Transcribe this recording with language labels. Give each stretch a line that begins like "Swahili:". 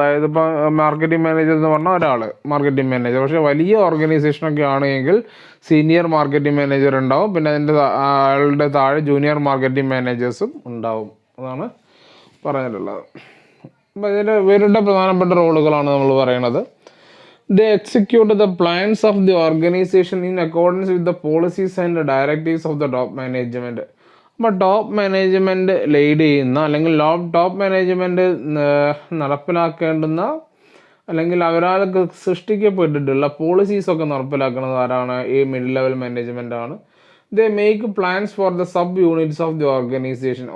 Malayalam: അതായത് ഇപ്പോൾ marketing manager എന്ന് പറഞ്ഞാൽ ഒരാൾ മാർക്കറ്റിംഗ് മാനേജർ. പക്ഷേ വലിയ ഓർഗനൈസേഷനൊക്കെ ആണെങ്കിൽ സീനിയർ മാർക്കറ്റിംഗ് മാനേജർ ഉണ്ടാവും, പിന്നെ അതിൻ്റെ ആളുടെ താഴെ ജൂനിയർ മാർക്കറ്റിംഗ് മാനേജേഴ്സും ഉണ്ടാവും. അതാണ് പറഞ്ഞിട്ടുള്ളത്. അപ്പോൾ ഇതിൽ ഇവരുടെ പ്രധാനപ്പെട്ട റോളുകളാണ് നമ്മൾ പറയുന്നത്.
English: They execute the plans of the organization in accordance with the policies and directives of the top management.
Malayalam: അപ്പോൾ ടോപ്പ് മാനേജ്മെൻറ്റ് ലീഡ് ചെയ്യുന്ന അല്ലെങ്കിൽ ടോപ്പ് മാനേജ്മെൻറ്റ് നടപ്പിലാക്കേണ്ടുന്ന അല്ലെങ്കിൽ അവരാൽ സൃഷ്ടിക്കപ്പെട്ടിട്ടുള്ള പോളിസീസൊക്കെ നടപ്പിലാക്കുന്നത് ആരാണ്? ഈ മിഡിൽ ലെവൽ മാനേജ്മെൻ്റ് ആണ്.
English: They make plans for the sub units of the organisation.